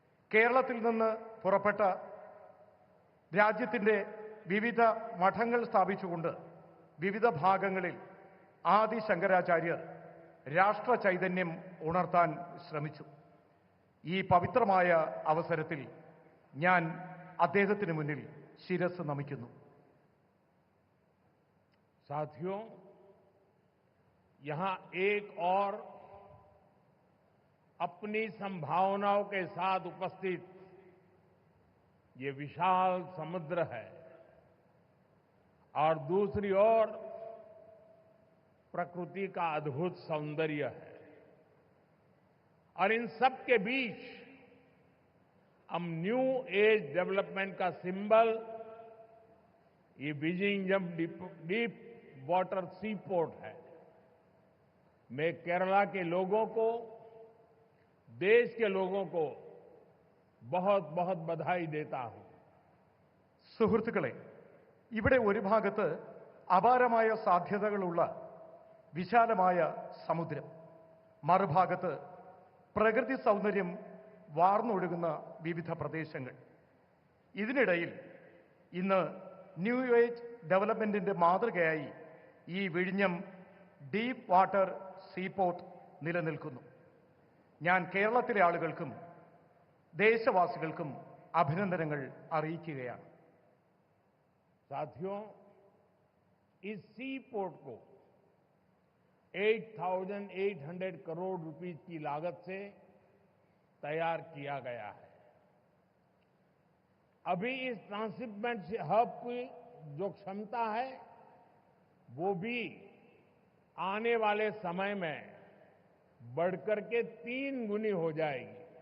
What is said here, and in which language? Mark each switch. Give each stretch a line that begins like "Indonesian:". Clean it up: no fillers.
Malayalam: കേരളത്തിൽ നിന്ന് പുറപ്പെട്ട രാജ്യത്തിൻ്റെ വിവിധ മഠങ്ങൾ സ്ഥാപിച്ചുകൊണ്ട് വിവിധ ഭാഗങ്ങളിൽ ആദി ശങ്കരാചാര്യർ രാഷ്ട്ര ചൈതന്യം ഉണർത്താൻ ശ്രമിച്ചു. ഈ പവിത്രമായ അവസരത്തിൽ ഞാൻ അദ്ദേഹത്തിന് മുന്നിൽ ശിരസ് നമിക്കുന്നു.
Hindi: साथियों, यहां एक और अपनी संभावनाओं के साथ उपस्थित ये विशाल समुद्र है और दूसरी ओर प्रकृति का अद्भुत सौंदर्य है और इन सब के बीच हम न्यू एज डेवलपमेंट का सिंबल ये विजिंगम डीप वाटर सी पोर्ट है. मैं केरला के लोगों को, देश के लोगों को बहुत बहुत बधाई देता हूं.
Malayalam: സുഹൃത്തുക്കളെ, ഇവിടെ ഒരു ഭാഗത്ത് അപാരമായ സാധ്യതകളുള്ള വിശാലമായ സമുദ്രം, മറുഭാഗത്ത് പ്രകൃതി സൗന്ദര്യം വാർന്നൊഴുകുന്ന വിവിധ പ്രദേശങ്ങൾ. ഇതിനിടയിൽ ഇന്ന് ന്യൂ ഏജ് ഡെവലപ്മെന്റിന്റെ മാതൃകയായി ഈ വിഴിഞ്ഞം ഡീപ്പ് വാട്ടർ സീപോർട്ട് നിലനിൽക്കുന്നു. ഞാൻ കേരളത്തിലെ ആളുകൾക്കും ദേശവാസികൾക്കും അഭിനന്ദനങ്ങൾ അറിയിക്കുകയാണ്.
Hindi: साथियों, इस सी पोर्ट को 8,800 करोड़ रुपीस की लागत से तैयार किया गया है. अभी इस ट्रांसशिपमेंट हब की जो क्षमता है वो भी आने वाले समय में बढ़कर के 3 गुनी हो जाएगी.